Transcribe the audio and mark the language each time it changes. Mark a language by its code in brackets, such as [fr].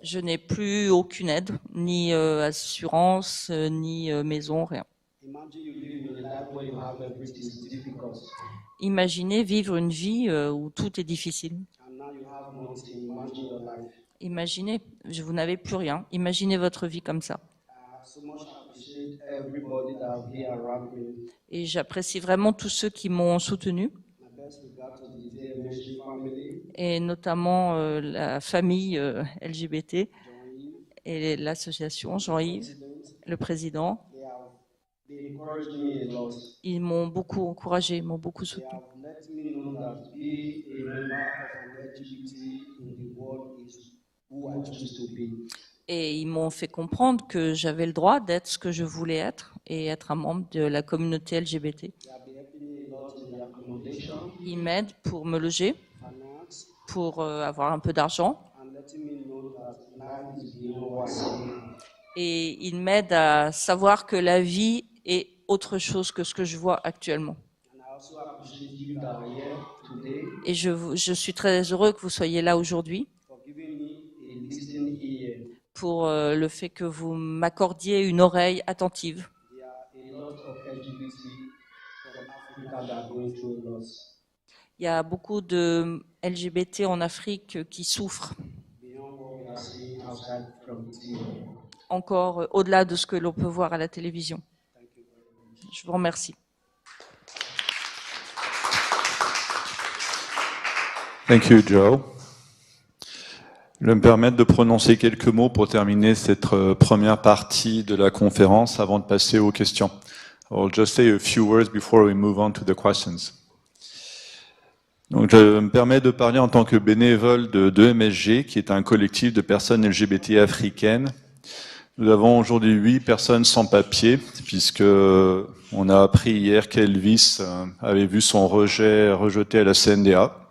[fr] Je n'ai plus aucune aide, ni assurance, ni maison, rien. [en] Imagine you live in a life where you have everything is difficult, [fr] Imaginez vivre une vie où tout est difficile. [en] and now you have nothing. Imagine your life. [fr] Imaginez, vous n'avez plus rien. Imaginez votre vie comme ça. [en] So much appreciate everybody that have been around me. [fr] Et j'apprécie vraiment tous ceux qui m'ont soutenu, [en] My best regard to the DMSG family, [fr] et notamment la famille LGBT [en] Johnny, [fr] et l'association Jean-Yves, le président. [en] they encouraged me a lot. [fr] Ils m'ont beaucoup encouragé, m'ont beaucoup [en] They [fr] soutenu. [en] have let me know that being a member of an LGBT in the world is who I choose to be. [fr] Et ils m'ont fait comprendre que j'avais le droit d'être ce que je voulais être et être un membre de la communauté LGBT. [en] They have been helping me a lot in the accommodation, [fr] Ils m'aident pour me loger, [en] finance, [fr] pour avoir un peu d'argent, [en] and letting me know that life is beyond what I see. [fr] et ils m'aident à savoir que la vie est autre chose que ce que je vois actuellement. [en] And I also appreciate you that are here today [fr] Et je suis très heureux que vous soyez là aujourd'hui [en] for giving me a listening ear. [fr] pour le fait que vous m'accordiez une oreille attentive. [en] There are a lot of LGBT from Africa that are going through a lot. [fr] Il y a beaucoup de LGBT en Afrique qui souffrent [en] Beyond what we are seeing outside from the TV. [fr] encore au-delà de ce que l'on peut voir à la télévision. Je vous remercie. [en] Thank you, Joe. [fr] Je vais me permettre de prononcer quelques mots pour terminer cette première partie de la conférence avant de passer aux questions. [en] I'll just say a few words before we move on to the questions. [fr] Donc, je me permets de parler en tant que bénévole de MSG, qui est un collectif de personnes LGBT africaines. Nous avons aujourd'hui 8 personnes sans papier, puisque on a appris hier qu'Elvis avait vu son rejeté à la CNDA.